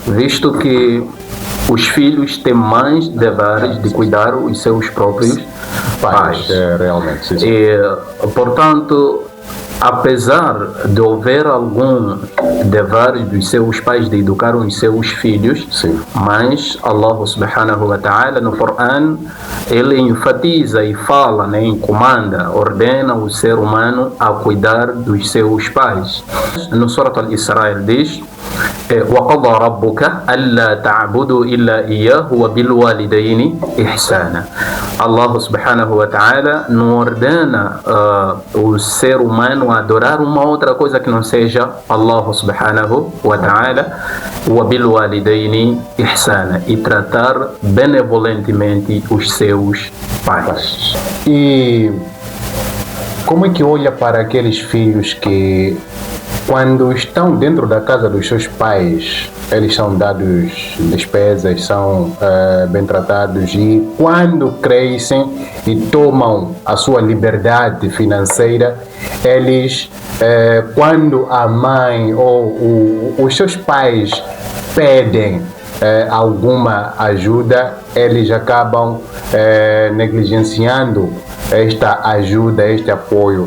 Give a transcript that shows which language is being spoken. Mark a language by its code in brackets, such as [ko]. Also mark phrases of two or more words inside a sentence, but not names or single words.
[pt] visto que os filhos têm mais deveres de cuidar os seus próprios pais. Realmente, sim. E, portanto, apesar de haver algum dever dos seus pais de educar os seus filhos, Sim. mas [ar] الله سبحانه وتعالى [pt] no Coran, ele enfatiza e fala, comanda, ordena o ser humano a cuidar dos seus pais. No Surat Al-Isra diz: [ar] وَقَضَى رَبُّكَ أَلَّا تَعْبُدُوا إِلَّا إِيَّاهُ وَبِالْوَالِدَيْنِ إِحْسَانًا. الله سبحانه وتعالى [pt] não ordena o ser humano a adorar uma outra coisa que não seja [ar] الله سبحانه وتعالى, وَبِالْوَالِدَيْنِ إِحْسَانًا, [pt] e tratar benevolentemente os seus pais. E como é que olha para aqueles filhos que, quando estão dentro da casa dos seus pais, eles são dados despesas, são bem tratados, e quando crescem e tomam a sua liberdade financeira, eles, quando a mãe ou os seus pais pedem alguma ajuda, eles acabam negligenciando esta ajuda, este apoio.